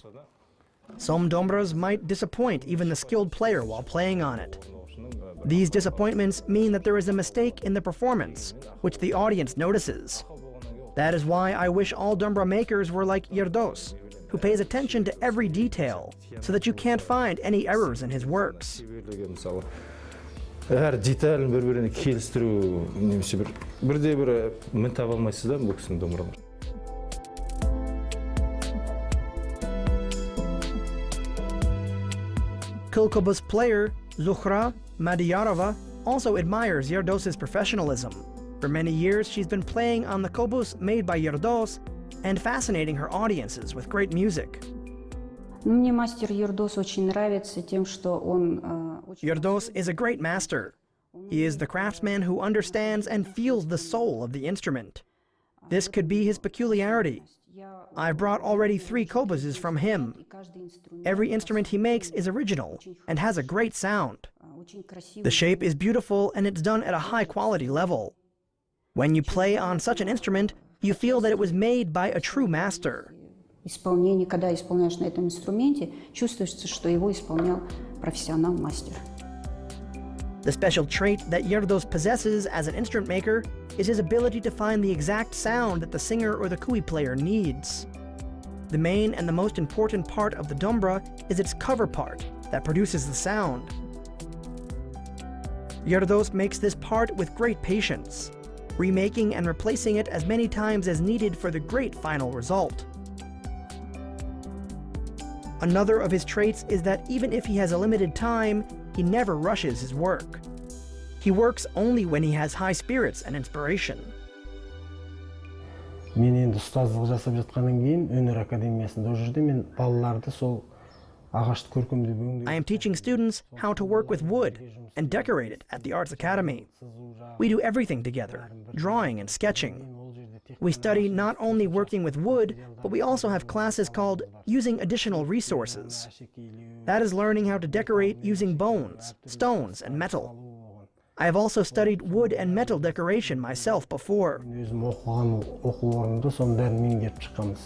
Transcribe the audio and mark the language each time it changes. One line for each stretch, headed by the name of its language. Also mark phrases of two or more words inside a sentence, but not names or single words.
English: Some dumbras might disappoint even the skilled player while playing on it. These disappointments mean that there is a mistake in the performance, which the audience notices. That is why I wish all dumbra makers were like Yerdos, who pays attention to every detail, so that you can't find any errors in his works.
Kazakh: Әр деталін бір-біріне келістіру, немесе бірде-бір мін таба алмайсыз да бұл кісінің домбыралары.
English: Kilkobus player Zuhra Madiyarova also admires Yerdos's professionalism. For many years, she's been playing on the kobus made by Yerdos and fascinating her audiences with great music.
Russian: Мне мастер Yerdos очень нравится тем, что он
English: Yerdos is a great master. He is the craftsman who understands and feels the soul of the instrument. This could be his peculiarity, I've brought already 3 kobuzes from him. Every instrument he makes is original and has a great sound. The shape is beautiful and it's done at a high quality level. When you play on such an instrument, you feel that it was made by a true master.
Russian: Когда исполняешь на этом инструменте, чувствуется, что его исполнял профессионал-мастер.
English: The special trait that Yerdos possesses as an instrument maker is his ability to find the exact sound that the singer or the kui player needs. The main and the most important part of the dombra is its cover part that produces the sound. Yerdos makes this part with great patience, remaking and replacing it as many times as needed for the great final result. Another of his traits is that even if he has a limited time, he never rushes his work. He works only when he has high spirits and inspiration.
Kazakh: Мен енді ұстаздық жасап жатқаннан кейін өнер академиясында ол жерде мен балаларды сол ағашты көркемдеп өңдеу.
English: I am teaching students how to work with wood and decorate it at the Arts Academy. We do everything together, drawing and sketching. We study not only working with wood, but we also have classes called Using Additional Resources. That is learning how to decorate using bones, stones, and metal. I have also studied wood and metal decoration myself before.
Kazakh: Өзім оқыған оқу орнында соның бәрін меңгеріп шыққанбыз.